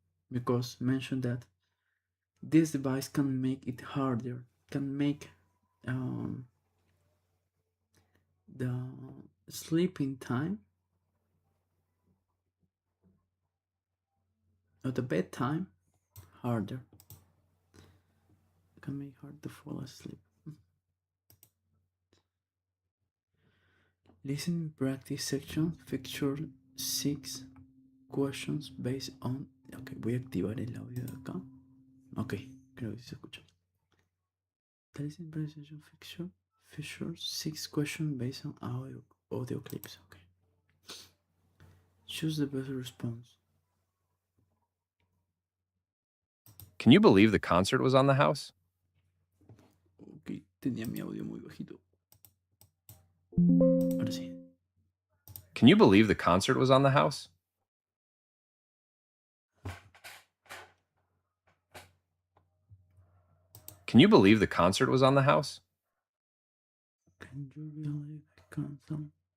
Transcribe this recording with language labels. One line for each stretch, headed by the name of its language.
English: Because mention that this device can make it harder, can make the sleeping time or the bedtime harder, can make hard to fall asleep. Listening practice section feature 6 questions based on.
Spanish: Ok, voy a activar el audio de acá. Ok, creo que se escucha.
English: The listening practice section feature 6 questions based on audio clips. Ok. Choose the best response. Can you believe the concert was on the house?
Spanish: Ok, tenía mi audio muy bajito. Ahora sí.
English: Can you believe the concert was on the house? Can you believe the concert was on the house? Can you believe the concert?